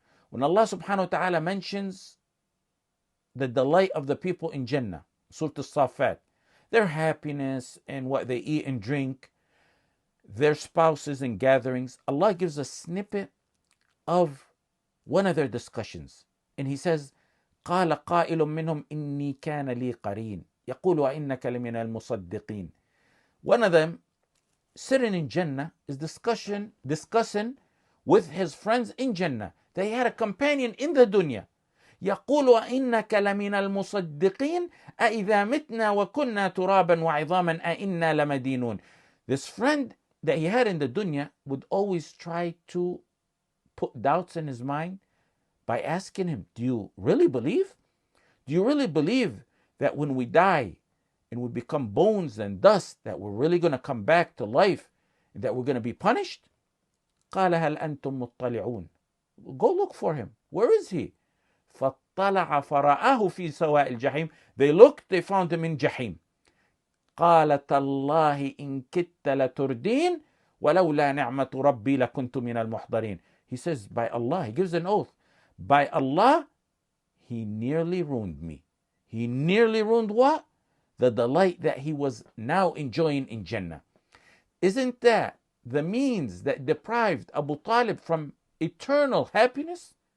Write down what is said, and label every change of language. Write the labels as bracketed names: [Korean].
[English] When Allah subhanahu wa ta'ala mentions the delight of the people in Jannah, Surah As-Safat, their happiness and what they eat and drink, their spouses and gatherings, Allah gives a snippet of one of their discussions. And He says, [Arabic] قال قائل منهم إني كان لي قرين يقول وإنك لمن المصدقين. [English] One of them, sitting in Jannah, is discussing with his friends in Jannah. They had a companion in the dunya. [Arabic] يقول وإنك لمن المصدقين أإذا متنا وكنا ترابا وعظاما أإنا لمدينون. [English] This friend that he had in the dunya would always try to put doubts in his mind by asking him, do you really believe? Do you really believe that when we die and we become bones and dust, that we're really going to come back to life and that we're going to be punished? [Arabic] قال هل أنتم مطلعون. [English] Go look for him. Where is he? [Arabic] فاطلع فرآه في سواء الجحيم. [English] They looked, they found him in Jahim. [Arabic] قال تالله إن كدت لتردين ولولا نعمة ربي لكنت من المحضرين. [English] He says, by Allah, he gives an oath. By Allah, he nearly ruined me. He nearly ruined what? The delight that he was now enjoying in Jannah. Isn't that the means that deprived Abu Talib from eternal happiness?